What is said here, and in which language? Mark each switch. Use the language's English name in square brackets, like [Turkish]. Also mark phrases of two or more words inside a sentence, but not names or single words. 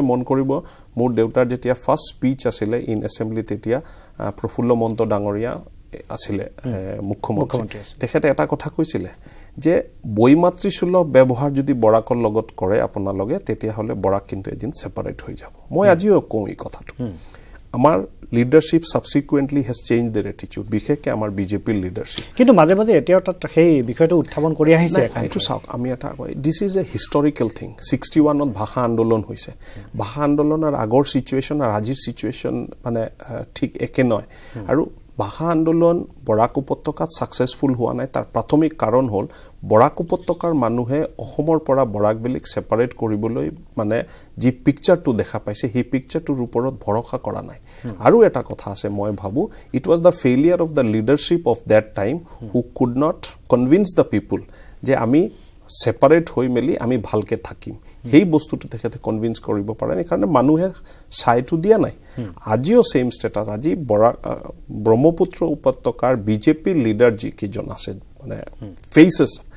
[Assamese] মন কৰিব মোৰ দেউতাৰ যেতিয়া [English] first speech [Assamese] আছিল [English] in assembly [Assamese] তেতিয়া প্ৰফুল্ল মন্ত ডাঙৰীয়া আছিলে মুখ্যমন্ত্ৰী তেখেতে এটা কথা কৈছিলে যে বৈমাতৃ সুলভ ব্যৱহাৰ যদি বৰাকৰ লগত কৰে আপোনালোকে তেতিয়া হলে বৰাক কিন্তু এদিন সেপাৰেট হৈ যাব মই আজিও কওঁ এই কথাটো আমাৰ [English] leadership subsequently has changed their attitude [Assamese] বিশেষকৈ আমাৰ বিজেপি লিডাৰশিপ কিন্তু মাজে মাজে এতিয়াও তাত সেই বিষয়টো উত্থাপন কৰি আহিছে এইটো চাওক আমি এটা কয় [English] this is a historical thing [Assamese] 61 ত ভাষা আন্দোলন হৈছে ভাষা আন্দোলনৰ আগৰ সিচুৱেচন আৰু আজিৰ সিচুৱেচন মানে ঠিক একে নহয় আৰু ভাষা আন্দোলন বৰাক উপত্যকাত সাকসেসফুল হোৱা নাই তাৰ প্ৰাথমিক কাৰণ হল বৰাক উপত্যকাৰ মানুহে অসমৰ পৰা বৰাক ভেলিক সেপাৰেট কৰিবলৈ মানে যি পিকচাৰটো দেখা পাইছে সেই পিকচাৰটোৰ ওপৰত ভৰসা কৰা নাই আৰু এটা কথা আছে মই ভাবো [English] it was the failure of the leadership of that time who could not convince the people [Assamese] যে আমি সেপাৰেট হৈ মেলি আমি ভালকে থাকিম সেই বস্তুটো তেখেতে কনভিন্স কৰিব পাৰে নাই কাৰণ মানুহে সাইটো দিয়া নাই আজিও [English] same status [Assamese] আজি ব্ৰহ্মপুত্ৰ উপত্যকাৰ বিজেপি লিডাৰ যি কিজন আছে মানে ফেসেস